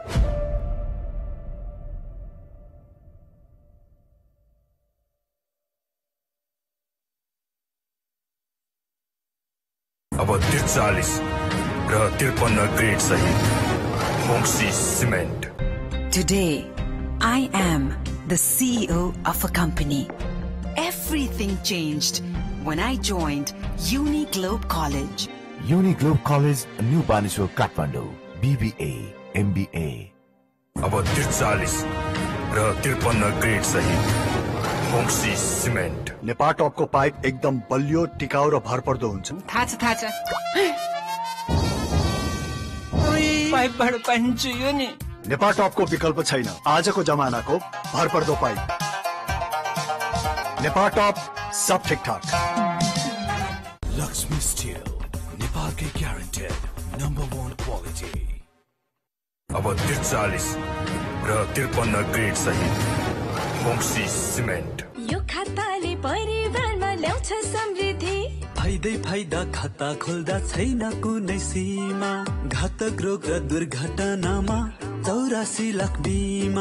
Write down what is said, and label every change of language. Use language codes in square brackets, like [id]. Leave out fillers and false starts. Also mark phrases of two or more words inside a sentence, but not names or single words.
[ne] अब 43 र 53 ग्रेड सहित होङ्सी सिमेन्ट। [en] Today, I am the CEO of a company. Everything changed when I joined Uniglobe College. Uniglobe College, New Baneswar, Kathmandu, BBA, MBA. [ne] अब 43 र 53 ग्रेड सहित होङ्सी सिमेन्ट। नेपाल टपको पाइप एकदम बलियो, टिकाउ र भरपर्दो हुन्छ। थाहा छ पाइपबाट पानी चुह्यो नि। नेपाल टपको विकल्प छैन, आजको जमानाको भरपर्दो पाइप। नेपाल टप [hi] सब ठीक ठाक। [ne] लक्ष्मी स्टील, [hi] नेपाल के [en] guaranteed number 1 quality. [ne] अब 43 र 53 ग्रेड सहित होङ्सी सिमेन्ट। यो खाताले परिवारमा ल्याउँछ समृद्धि। फाइदा खाता खोल्दा छैन कुनै सीमा, घातक रोग र दुर्घटनामा 84 लाख बिमा।